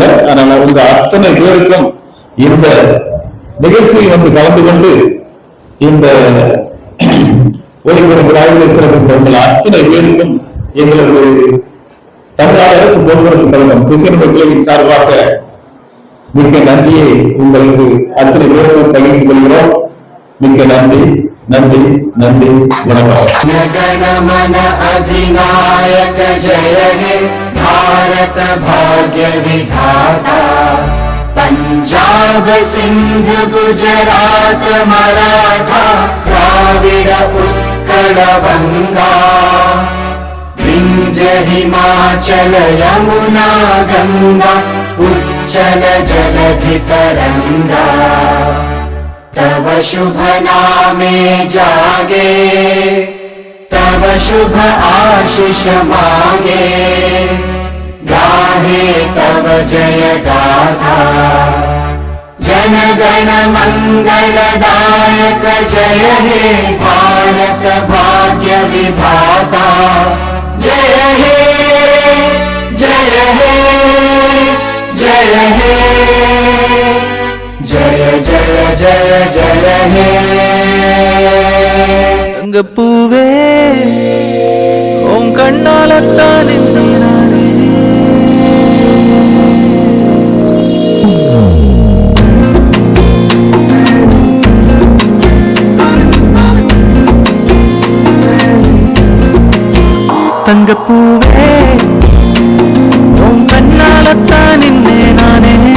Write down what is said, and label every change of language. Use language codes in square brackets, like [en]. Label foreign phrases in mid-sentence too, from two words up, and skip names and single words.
[ta] ஆனால் உங்க அத்தனை பேருக்கும் இந்த நிகழ்ச்சியில் வந்து கலந்து கொண்டு இந்த ஓய்வு விழாவிலே சிறப்பித்த அத்தனை பேருக்கும் எங்களது தமிழ்நாடு அரசு போக்குவரத்து கழகம் கிறிஸ்டியன் மக்களின் சார்பாக மிக்க நன்றியை உங்களுக்கு அத்தனை பேருக்கும் பகிர்ந்து கொள்கிறோம். மிக்க நன்றி, நன்றி, நன்றி, வணக்கம். [bn] গণমন অধিনায়ক জয় হে ভারত ভাগ্য বিধাতা পঞ্জাব সিন্ধ গুজরাট মরাঠা দ্রাবিড় উৎকল গঙ্গা বিন্ধ্য হিমাচল যমুনা গঙ্গা উচ্চল জলধি তরঙ্গ তব শুভ নামে জাগে তব শুভ আশিস মাগে গাহে তব জয় গাথা জন গণ মঙ্গলদায়ক জয় হে ভারত ভাগ্য বিধাতা জয় হে জয় হে জয় হে জয় জয় জয় জয় হে [ta] தங்கப்பூவே உன் கண்ணாலத்தான் நானே தங்கப்பூவே உன் கண்ணாலத்தான் நானே